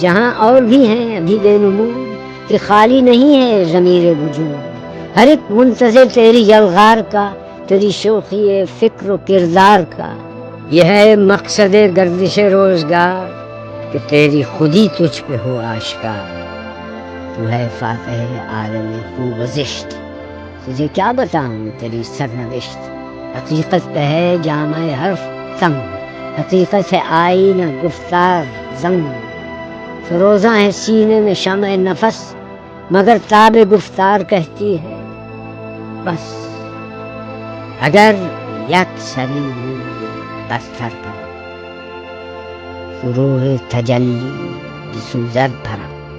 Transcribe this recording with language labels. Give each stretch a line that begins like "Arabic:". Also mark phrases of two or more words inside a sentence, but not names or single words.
Urdu: جہاں اور بھی ہیں ابھی بے نمود کہ خالی نہیں ہے ضمیر وجود. ہر ایک منتظر تیری یلغار کا، تیری شوخی فکر و کردار کا. یہ ہے مقصد گردش روزگار کہ تیری خودی تجھ پہ ہو آشکار. تو ہے فاتح عالم خوب و زشت، تجھے کیا بتاؤں تیری سرنوشت. حقیقت پہ ہے جامع حرف تنگ، حقیقت ہے آئینہ گفتار زنگ. فروزاں ہے سینے میں شمع نفس، مگر تاب گفتار کہتی ہے بس
Persian: اگر یک سری روی بستر کنم، شروع تجلی بسوزد پرم.